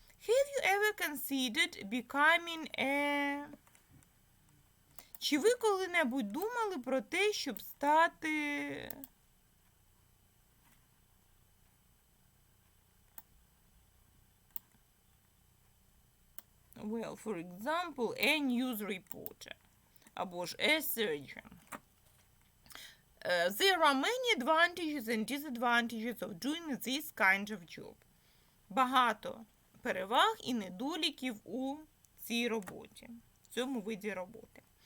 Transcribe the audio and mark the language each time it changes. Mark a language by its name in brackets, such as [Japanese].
[English] Have you ever considered becoming a... [Ukrainian] Чи ви коли-небудь думали про те, щоб стати... [English] Well, for example, a news reporter. [Ukrainian] Або ж [English] a surgeon. There are many advantages and disadvantages of doing this kind of job. [Ukrainian] Багато переваг і недоліків у цій роботі, в цьому виді роботи.